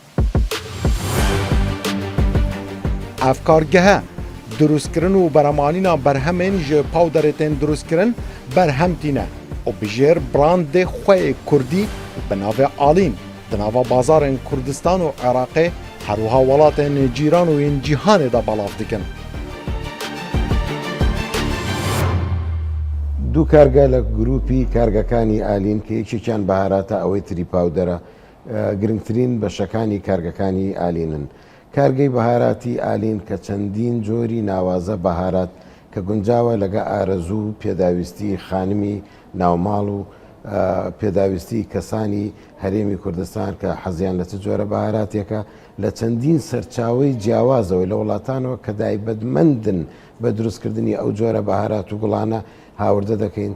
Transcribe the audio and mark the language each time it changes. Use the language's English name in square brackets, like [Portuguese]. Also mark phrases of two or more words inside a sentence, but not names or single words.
[Kurdish] Ev kargehe durustkirin û beremanîna berhemên ji pawderê tên durustkirin berhem tîne. û bijêr brandê xweyê Kurdî bi navê alîn di nava bazarên Kurdistan û Iraqê herwiha welatên cîran û yên cîhanê de belav dikin. [Central Kurdish] دوو کارگە لە گروپی کارگەکانی ئالین کە یەکێکیان بەهاراتە ئەوەی تری پاودەرە گرنگترین بەشەکانی کارگەکانی ئالینن. کارگەی بەهاراتی ئالین کە چەندین جۆری ناوازە بەهارات کە گونجاوە لەگە ئارەزوو پێداویستی خانمی ناوماڵ و پێداویستی کەسانی هەرێمی کوردستان کە حەزیان لە چ جۆرە بەهاراتێکە لە چەندین سەرچاوی جیاوازەوەی لە وڵاتانەوە کە دایبەتمەندن بە دروستکردنی ئەو جۆرە بەهارات و گوڵانە هاوردە دەکەین.